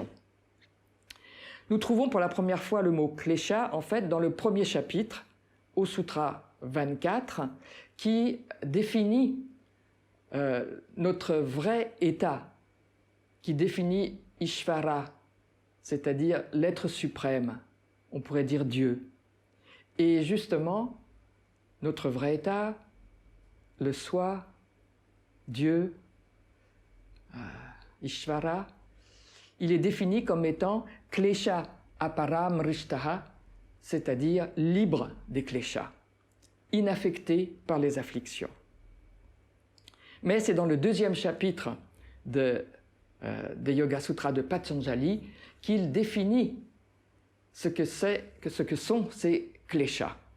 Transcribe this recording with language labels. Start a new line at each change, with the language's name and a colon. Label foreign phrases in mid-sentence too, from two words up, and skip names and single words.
French: Nous trouvons pour la première fois le mot klesha, en fait, dans le 1er chapitre, au Sutra 24, qui définit notre vrai état, qui définit Ishvara, c'est-à-dire l'être suprême, on pourrait dire Dieu. Et justement, notre vrai état, le soi, Dieu, Ishvara, il est défini comme étant
Sanskrit: क्लेश अपरामृष्टः,
French: c'est-à-dire libre des kleshas, inaffecté par les afflictions. Mais c'est dans le 2e chapitre des Yoga Sutras de Patanjali qu'il définit ce que sont ces kleshas.